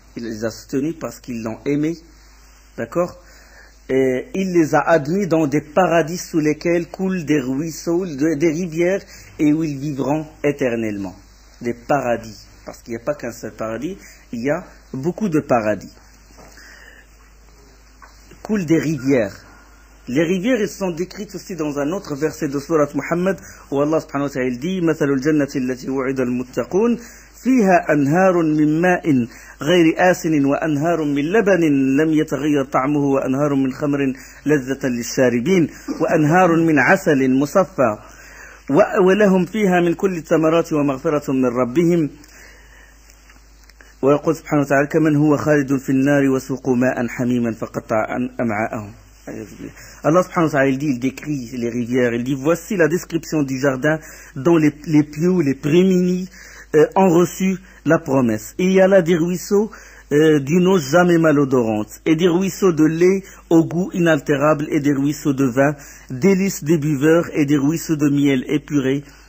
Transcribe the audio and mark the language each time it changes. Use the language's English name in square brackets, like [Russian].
[French] Il les a soutenus parce qu'ils l'ont aimé, d'accord? Et il les a admis dans des paradis sous lesquels coulent des ruisseaux, des rivières et où ils vivront éternellement. Des paradis, parce qu'il n'y a pas qu'un seul paradis, il y a beaucoup de paradis. Coulent des rivières. Les rivières, elles sont décrites aussi dans un autre verset de Surat Muhammad où Allah subhanahu wa ta'ala dit [Arabic] مثل الجنة التي وعد المتقون فيها أنهار من ماء غير آسن وأنهار من لبن لم يتغير طعمه وأنهار من خمر لذة للشاربين وأنهار من عسل مصفى ولهم فيها من كل الثمرات ومغفرة من ربهم ويقول سبحانه وتعالى كمن هو خالد في النار وسوقوا ماء حميما فقطع أمعاءهم. [French] Allah subhanahu wa ta'ala il décrit les rivières, il dit voici la description du jardin dont les pieux, les prémunis ont reçu la promesse. Et il y a là des ruisseaux d'une eau jamais malodorante, et des ruisseaux de lait au goût inaltérable, et des ruisseaux de vin, délices des buveurs, et des ruisseaux de miel épuré.